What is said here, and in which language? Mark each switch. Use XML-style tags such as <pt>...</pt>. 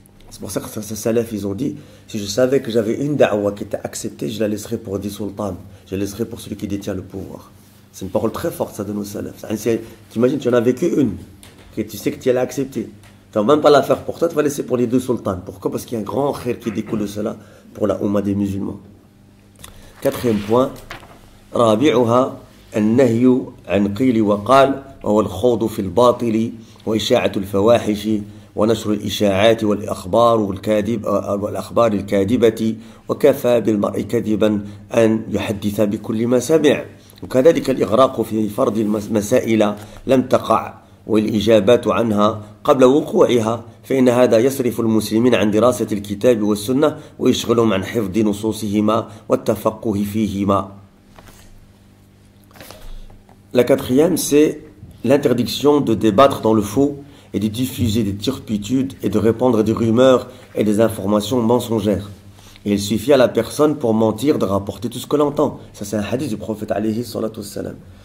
<fr>C'est pour ça que ces salafs, ils ont dit, si je savais que j'avais une da'wa qui était acceptée, je la laisserais pour 10 sultans. Je la laisserais pour celui qui détient le pouvoir. C'est une parole très forte, ça, de nos salafs. Tu imagines, tu en as vécu une, que tu sais que tu allais accepter. Tu ne vas même pas la faire pour toi, tu vas laisser pour les 2 sultans. Pourquoi? Parce qu'il y a un grand khair qui découle de cela pour la Ummah des musulmans. 4e point,</fr> <ar>رابعها النهي عن قيل وقال وهو الخوض في الباطل وإشاعة الفواحش ونشر الإشاعات والأخبار الكاذبة وكفى بالمرء كذبا أن يحدث بكل ما سمع وكذلك الإغراق في فرض المسائل لم تقع والإجابات عنها قبل وقوعها فإن هذا يصرف المسلمين عن دراسة الكتاب والسنة ويشغلهم عن حفظ نصوصهما والتفقه فيهما.</ar> <fr>La 4e, c'est l'interdiction de débattre dans le faux et de diffuser des turpitudes et de répandre des rumeurs et des informations mensongères. Et il suffit à la personne pour mentir de rapporter tout ce que l'on entend. Ça, c'est un hadith du prophète alayhi salatu wassalam.</fr>